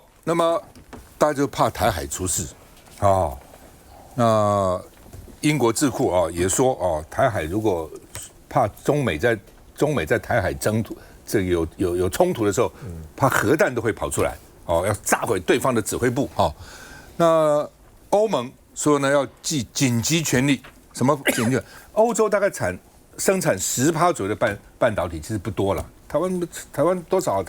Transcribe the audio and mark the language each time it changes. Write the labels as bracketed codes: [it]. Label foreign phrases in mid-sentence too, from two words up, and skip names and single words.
[zh] 那麼大家就怕台海出事，哦，那英國智庫啊也說哦，台海如果怕中美在台海争突这個有衝突的時候，怕核彈都會跑出來，哦，要炸毀對方的指揮部，哦，那歐盟說呢要寄緊急權利，什麼緊急？歐洲大概生產10%左右的半導體，其實不多了。台灣多少？